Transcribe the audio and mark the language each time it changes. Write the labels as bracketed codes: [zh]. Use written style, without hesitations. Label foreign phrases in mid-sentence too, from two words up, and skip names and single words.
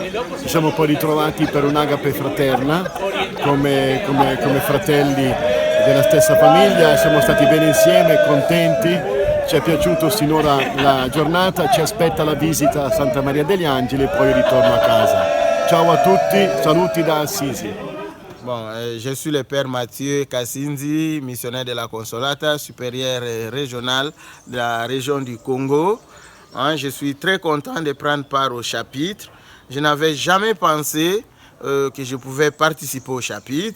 [it] Ci siamo poi ritrovati per un'agape fraterna come fratelli della stessa famiglia, siamo stati bene insieme, contenti. Ci è piaciuto sinora la giornata, ci aspetta la visita a Santa Maria degli Angeli e poi il ritorno a casa. Ciao a tutti, saluti da Assisi. [fr] Bon, je suis le père Mathieu Kassinzi, missionnaire de la Consolata, supérieur régional de la région du Congo. Je suis très content de prendre part au chapitre. Je n'avais jamais pensé que je pouvais participer au chapitre.